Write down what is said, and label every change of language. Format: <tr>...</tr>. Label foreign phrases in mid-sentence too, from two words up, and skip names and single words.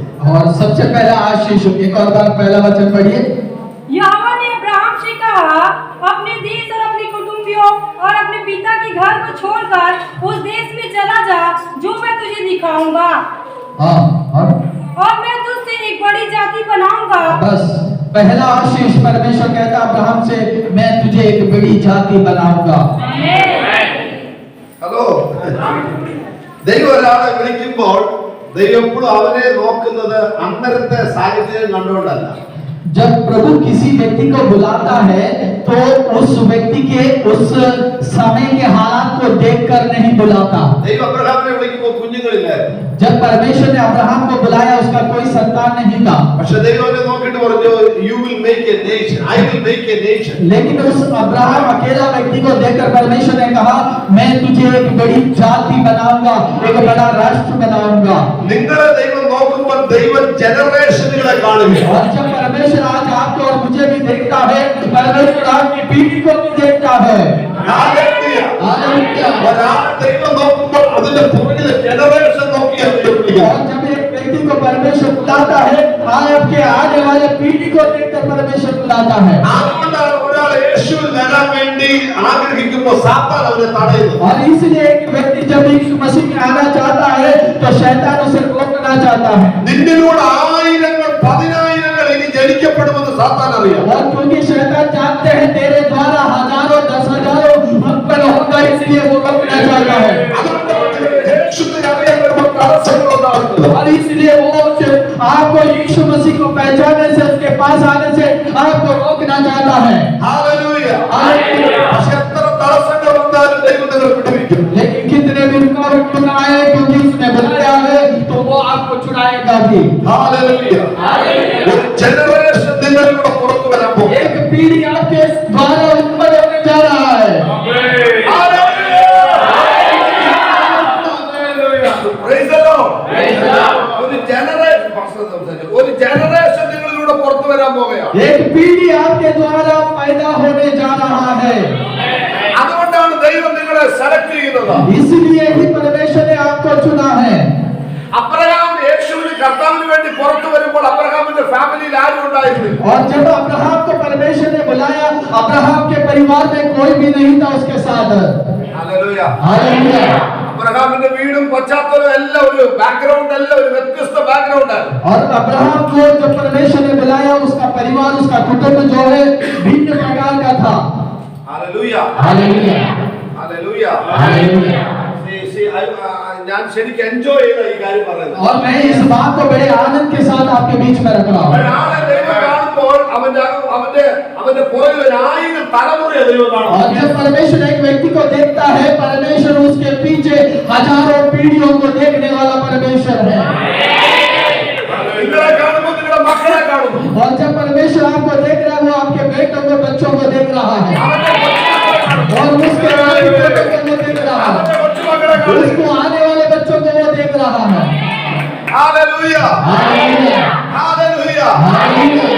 <hi>और सबसे पहला आशीष, एक और बार पहला वचन पढ़िए। यहोवा ने अब्राहम से कहा, अपने देश और अपने कुटुंबियों और अपने पिता के घर को छोड़कर उस देश में चला जा जो मैं तुझे दिखाऊंगा, हाँ, और मैं तुझसे एक बड़ी जाति बनाऊंगा। बस पहला आशीष परमेश्वर कहता अब्राहम से, मैं तुझे एक बड़ी जाति बनाऊंगा।</hi> <ml>ഹലോ, ദൈവം ഒരാളെ വിളിക്കുമ്പോൾ ദൈവം എപ്പോഴും അവനെ നോക്കുന്നത് അന്നരത്തെ സാഹചര്യം കണ്ടുകൊണ്ടല്ല.</ml> <hi>जब प्रभु किसी व्यक्ति को बुलाता है तो उस व्यक्ति के उस समय के हालात को देखकर नहीं बुलाता।</hi> <ml>ദൈവം അബ്രഹാമിനെ വിളിക്കുമ്പോൾ കുഞ്ഞുങ്ങളില്ലായിരുന്നു.</ml> <hi>जब परमेश्वर ने अब्राहम को बुलाया उसका कोई संतान नहीं था,</hi> <ml>പക്ഷെ ദൈവം അവനെ നോക്കിയിട്ട് പറഞ്ഞു,</ml> <en>you will make a nation, I will make a nation.</en> <hi>लेकिन उस अब्राहम अकेला व्यक्ति को देखकर परमेश्वर ने कहा, मैं तुझे एक बड़ी जाति बनाऊंगा, एक बड़ा राष्ट्र बनाऊंगा।</hi> <ml>നിങ്ങളെ ദൈവം നോക്കുമ്പോൾ ദൈവം ജനറേഷനുകളെ കാണുകയാണ്.</ml> <hi>और जब परमेश्वर आज आपको और मुझे भी देखता है, परमेश्वर आपकी पीढ़ी को भी देखता है।</hi> <en>Hallelujah.</en> <hi>हालेलुया।</hi> <ml>ഒരാളെ ദൈവം നോക്കുമ്പോൾ അതിന്റെ പുറകിലെ ജനറേഷൻ നോക്കിയാണ് വിളിക്കുക.</ml> <hi>और जब एक व्यक्ति को परमेश्वर बुलाता है, आपके आने वाले पीढ़ी को देखकर परमेश्वर बुलाता है।</hi> <ml>അതുകൊണ്ടാണ് ഒരാൾ യേശുവിൽ വരാൻ വേണ്ടി ആഗ്രഹിക്കുമ്പോൾ സാത്താൻ അവനെ തടയുന്നത്.</ml> <hi>और इसलिए एक व्यक्ति जब यीशु मसीह में आना चाहता है तो शैतान उसे रोकना चाहता है।</hi> <ml>നിന്നിലൂടെ ആയിരങ്ങൾ പതിനായിരങ്ങൾ ഇനി ജനിക്കപ്പെടുമെന്ന് സാത്താൻ അറിയാം.</ml> <hi>और क्योंकि शैतान जानते हैं तेरे द्वारा हजारों 10,000 उत्पन्न होगा, इसलिए वो रोकना चाहता है।</hi> <ml>അതുകൊണ്ട് യേശുവിനെ അറിയാൻ വരുമ്പോൾ തടസ്സങ്ങളുണ്ടാകുന്നത്.</ml> <hi>और इसलिए वो आपको यीशु मसीह को पहचानने से, उसके पास आने से आपको रोकना चाहता है।</hi> <en>Hallelujah.</en> <hi>हालेलुया।</hi> <ml>പക്ഷെ എത്ര തടസ്സങ്ങൾ വന്നാലും ദൈവം നിങ്ങളെ വിടുവിക്കും.</ml> <hi>लेकिन कितने भी रुकावट बनाए, क्योंकि उसने बुलाया है तो वो आपको चुराएगा भी।</hi> <en>Hallelujah.</en> <ml>ഒരു ജനറേഷൻ നിങ്ങളിലൂടെ പുറത്തു വരാൻ പോകും.</ml> <hi>एक पीढ़ी आपके द्वारा उत्पन्न होने जा रहा है।</hi> <en>Praise the Lord.</en> <ml>ഒരു ജനറേഷൻ നിങ്ങളിലൂടെ പുറത്തു വരാൻ പോകുകയാണ്.</ml> <hi>एक पीढ़ी आपके द्वारा पैदा होने जा रहा है।</hi> <ml>അതുകൊണ്ടാണ് ദൈവം നിങ്ങളെ സെലക്ട് ചെയ്യുന്നത്.</ml> <hi>इसलिए ही परमेश्वर ने आपको चुना है।</hi> <ml>അബ്രഹാം യേശുവിനെ കർത്താവിന് വേണ്ടി പുറത്തു വരുമ്പോൾ അബ്രഹാമിന്റെ ഫാമിലിയിൽ ആരും ഉണ്ടായിരുന്നില്ല.</ml> <hi>और जब अब्राहम को परमेश्वर ने बुलाया, अब्राहम के परिवार में कोई भी नहीं था उसके साथ।</hi> <ml>ഹല്ലേലൂയ.</ml> <hi>हालेलुया।</hi> <ml>അബ്രഹാമിന്റെ വീടും പശ്ചാത്തലവും എല്ലാം ഒരു ബാക്ക്ഗ്രൗണ്ട്, എല്ലാം ഒരു വ്യത്യസ്ത ബാക്ക്ഗ്രൗണ്ട് ആണ്.</ml> <hi>और अब्राहम को जब परमेश्वर ने बुलाया, उसका परिवार, उसका कुटुंब जो है भिन्न प्रकार का था।</hi> <ml>ഹല്ലേലൂയ.</ml> <hi>हालेलुया।</hi> <ml>ഹല്ലേലൂയ.</ml> <hi>हालेलुया।</hi> <ml>ഞാൻ ശരിക്കും എൻജോയ് ചെയ്ത ഈ കാര്യം പറയുന്നത്.</ml> <hi>और मैं इस बात को बड़े आनंद के साथ आपके बीच में रख रहा हूँ।</hi> <ml>ഒരാളെ ദൈവം കാണുമ്പോൾ അവന്റെ പുറകിൽ 1000 തലമുറയെ ദൈവം കാണും.</ml> <hi>और जब परमेश्वर एक व्यक्ति को देखता है, परमेश्वर उसके पीछे हजारों पीढ़ियों को देखने वाला परमेश्वर है।</hi> <ml>നിങ്ങളെ കാണുമ്പോൾ നിങ്ങളുടെ മക്കളെ കാണുന്നു.</ml> <hi>और जब परमेश्वर आपको देख रहा है, वो आपके बेटों को, बच्चों को देख रहा है। और उसके बाद बेटों को वो देख रहा है, उसको आने वाले बच्चों को वो देख रहा है।</hi> <ml>ഹല്ലേലൂയ.</ml> <hi>हालेलुया।</hi> <ml>ഹല്ലേലൂയ.</ml> <hi>हालेलुया।</hi>